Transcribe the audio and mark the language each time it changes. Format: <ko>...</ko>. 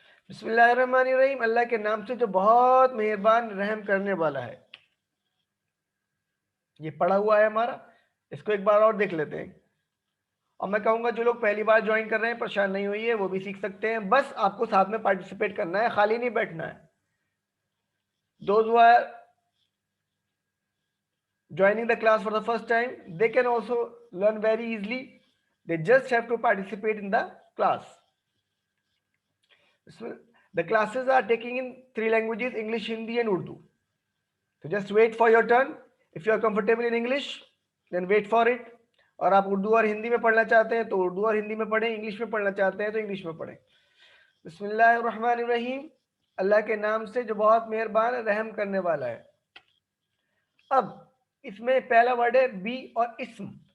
<ar>بسم اللہ الرحمن الرحیم,</ar> <ur>اللہ کے نام سے جو بہت مہربان رحم کرنے والا ہے. یہ پڑھا ہوا ہے ہمارا, اس کو ایک بار اور دیکھ لیتے ہیں. اور میں کہوں گا جو لوگ پہلی بار جوائن کر رہے ہیں, پریشان نہیں ہوئی ہے, وہ بھی سیکھ سکتے ہیں. بس آپ کو ساتھ میں پارٹیسپیٹ کرنا ہے, خالی نہیں بیٹھنا ہے.</ur> <en>Those who are joining the class for the first time, they can also learn very easily. They just have to participate in the class. The classes are taking in 3 languages, English, Hindi and Urdu. So just wait for your turn. If you are comfortable in English, then wait for it.</en> <ur>اور آپ اردو اور ہندی میں پڑھنا چاہتے ہیں تو اردو اور ہندی میں پڑھیں, انگلش میں پڑھنا چاہتے ہیں تو انگلش میں پڑھیں.</ur> <ar>بسم اللہ الرحمن الرحیم,</ar> <ur>اللہ کے نام سے جو بہت مہربان رحم کرنے والا ہے. اب اس میں پہلا ورڈ ہے بی اور اسم.</ur>